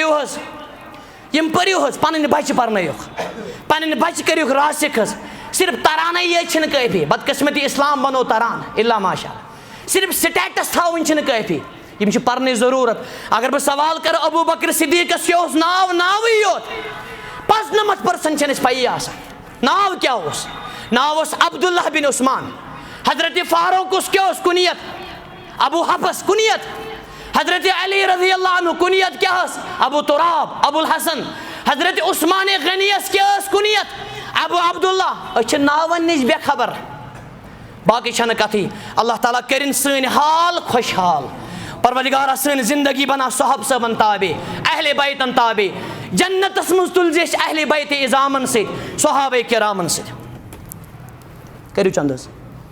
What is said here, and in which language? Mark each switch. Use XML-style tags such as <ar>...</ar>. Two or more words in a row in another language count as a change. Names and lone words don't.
<ks>پٔرِو حظ پنٕنۍ بچہِ پرنٲیِکھ پنٕنۍ بچہِ کٔرِکھ راسِک حظ صرف ترانٕے یٲتۍ چھِنہٕ کٲفی بدقسمتی اسلام بنو تران</ks> <ar>الا ماشاء اللہ</ar> <ks>صرف سٹیٹس تھاوٕنۍ چھِنہٕ کٲفی یِم چھِ پرنٕچ ضروٗرت اگر بہٕ سوال کرٕ ابوٗ بکر صدیٖقس کیٛاہ اوس ناو ناوٕے یوت 95% چھنہٕ اَسہِ پیی آسان ناو کیٛاہ اوس ناو اوس عبداللہ بن عثمان حضرت فاروقس کیٛاہ اوس کُنیت ابوٗ حفص کُنیت حضرت علی</ks> <ar>رضی اللہ عنہ</ar> <ks>کُنیت کیٛاہ ٲس ابوٗ تُراب ابوٗ الحسن حضرت عثمان غنیَس کیٛاہ ٲس کُنیت ابوٗ عبداللہ أسۍ چھِ ناون نِش بے خبر باقٕے چھنہٕ کتھٕے اللہ تعالیٰ کٔرِنۍ سٲنۍ حال خۄشحال پروردگارا سٲنۍ زندگی بنا صحابہ صٲبن تابع اہلِ بیتن تابع جنتس منٛز تُلزِ أسۍ اہلِ بیتِ اعظامن سۭتۍ صحابہ کرامن سۭتۍ کٔرِو چند حظ</ks>